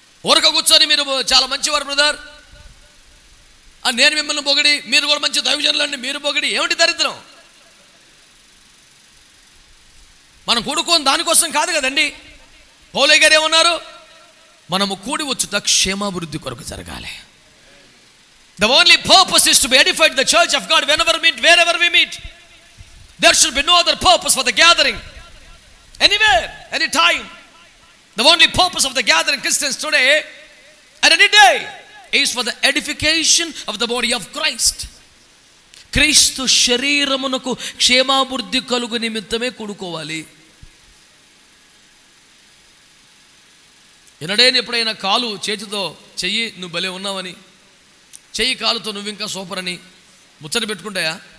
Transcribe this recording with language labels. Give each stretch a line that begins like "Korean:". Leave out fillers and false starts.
Telugu: ఊరక కూర్చొని మీరు చాలా మంచివారు బ్రదర్, నేను మిమ్మల్ని పొగిడి, మీరు కూడా మంచి దైవజనులండి మీరు పొగిడి, ఏమిటి దరిద్రం? మనం కూడుకోని దానికోసం కాదు కదండి. పౌలయ్య గారు ఏమన్నారు? మనము కూడి వచ్చుట క్షేమాభివృద్ధి కొరకు జరగాలి.
English: The only purpose is to be edified the church of God whenever we meet, wherever we meet. There should be no other purpose for the gathering, anywhere, anytime. The only purpose of the gathering Christians today and any day is for the edification of the body of Christ.
Telugu: క్రీస్తు శరీరమునకు క్షేమాభివృద్ధి కలుగు నిమిత్తమే కూడుకోవాలి. ఎన్నడైనా ఎప్పుడైనా కాలు చేతితో చెయ్యి నువ్వు భలే ఉన్నావని, చెయ్యి కాలుతో నువ్వు ఇంకా సూపర్ అని ముచ్చట పెట్టుకుంటాయా?